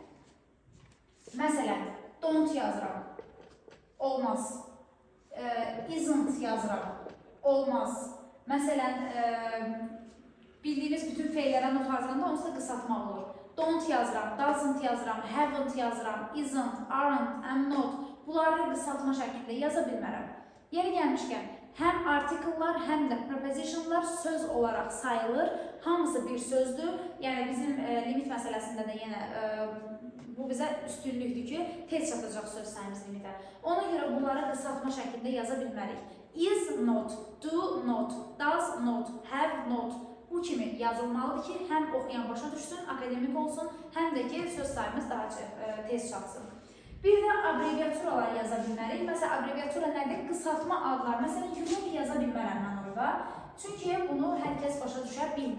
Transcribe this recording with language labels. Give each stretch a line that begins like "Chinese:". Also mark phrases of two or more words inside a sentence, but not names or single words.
Azerbaijani: Məsələn, don't yazıram, olmaz. Isn't yazıram, olmaz. Məsələn, bildiyiniz bütün feillərə not hazırlanda onsuz da qısaltma olur. Don't yazıram, doesn't yazıram, haven't yazıram,
English: isn't, aren't, am not.
Azerbaijani: Bunları qısaltma şəklində yaza bilmərəm. Yeri gəlmişkən, həm artikellar, həm də prepositionlar söz olaraq sayılır. Hamısı bir sözdür. Yəni bizim limit məsələsində də yenə bu bizə üstünlükdür ki, tez çatacaq söz sayımız limitə. Ona görə bunları qısaltma şəklində yaza bilmərik.
English: Is not, do not, does not, have not.
Azerbaijani: Bu kimi yazılmalıdır ki, həm oxuyan başa düşsün, akademik olsun, həm də ki, söz sayımız daha tez çatsın. Bir də abreviaturalar yaza bilmərik. Məsələn, abreviatura nədir? Qısaltma adlar. Məsələn, unique yaza bilmərəm mən orada. Çünki bunu hər kəs başa düşə bilmir.